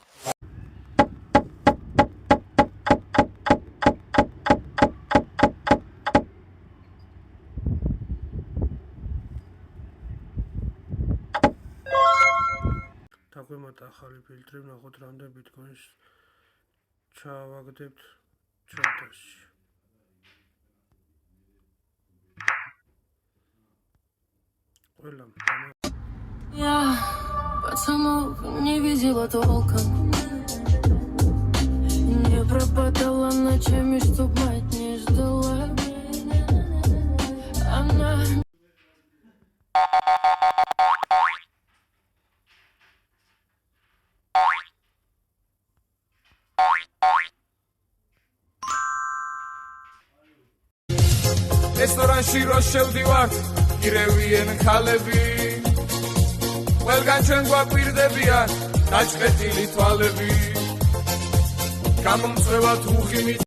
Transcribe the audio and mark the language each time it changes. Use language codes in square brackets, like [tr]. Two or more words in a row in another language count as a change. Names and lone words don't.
[ka] დაგვემართ ახალი ფილტრი ვნახოთ რამდენ ბიტკოინს ჩავაგდებთ ჩანტაში ყველა [ru] Я потому не видела толком не пропадала ночами, чтоб мать не ждала она [ka] რესტორანში რო შევდივართ ირევიან ხალები ყველგან ჩვენ გვაკვირდებიან დაჭყეტილი თვალები გამომწვევათ უხიმით